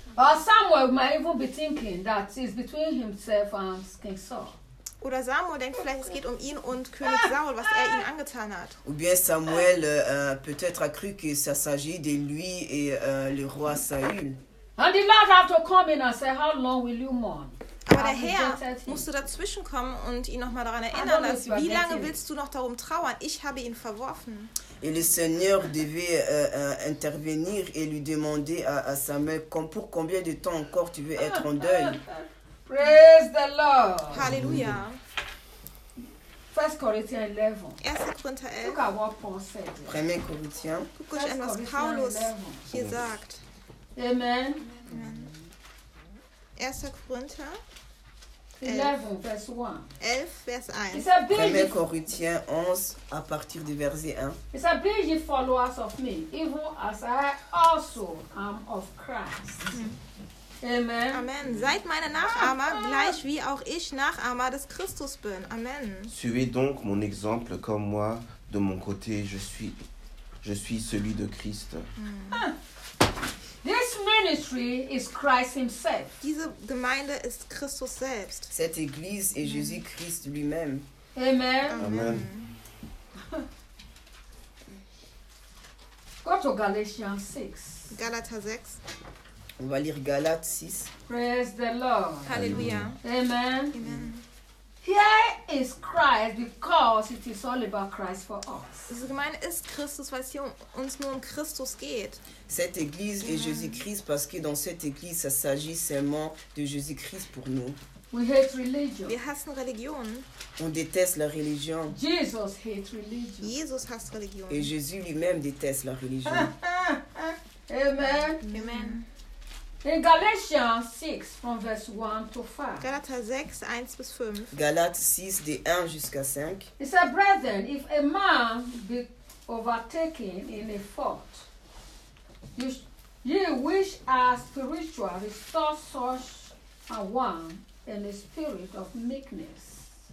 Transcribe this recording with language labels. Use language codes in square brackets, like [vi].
[en] Samuel might even be thinking that it's between himself and King Saul. [de] Oder Samuel denkt vielleicht, es geht um ihn und König Saul, was er ihm angetan hat. [fr] Ou bien Samuel peut-être a cru que ça s'agit de lui et le roi Saül. [en] And the Lord had to come in and say, how long will you mourn? [de] Aber der Herr musste dazwischen kommen und ihn nochmal daran erinnern, dass wie lange willst du noch darum trauern? Ich habe ihn verworfen. [fr] Et le Seigneur devait intervenir et lui demander à Samuel, pour combien de temps encore tu veux être en deuil? [en] Praise the Lord. Hallelujah. 1 Corinthians 11. 1 Corinthians 11. Look at what Paul said. 1 Corinthians. Look at what Paulus [de] hier sagt. Amen. [en] 1 Corinthians. 11, verse 1. 11, verse 1. [fr] 1 Corinthiens 11, à partir du verset 1. [en] It says, be ye followers of me, even as I also am of Christ. Amen. Amen. [de] Seid meine Nachahmer, gleich wie auch ich Nachahmer des Christus bin. Amen. [fr] Suivez donc mon exemple comme moi, de mon côté, je suis celui de Christ. [en] This ministry is Christ himself. [de] Diese Gemeinde ist Christus selbst. [fr] Cette église est Jésus-Christ lui-même. Amen. Amen. [en] Go to Galatians 6. [de] Galater 6. [fr] On va lire Galates 6. [en] Praise the Lord. Hallelujah. Amen. Amen. Here is Christ because it is all about Christ for us. [de] Diese Gemeinde ist Christus, weil es hier uns nur um Christus geht. [fr] Cette église est Jésus-Christ parce que dans cette église, ça s'agit seulement de Jésus-Christ pour nous. [en] We hate religion. [de] Wir hassen Religion. [fr] On déteste la religion. [en] Jesus hates religion. [de] Jesus hasst Religion. [fr] Et Jésus lui-même déteste la religion. Amen. Amen. [en] In Galatians 6, from verse 1 to 5. [de] Galater 6, 1 bis 5. [fr] Galates 6, de 1 jusqu'à 5. [en] It says, brethren, if a man be overtaken in a fault, ye which are spiritual, restore such a one in a spirit of meekness.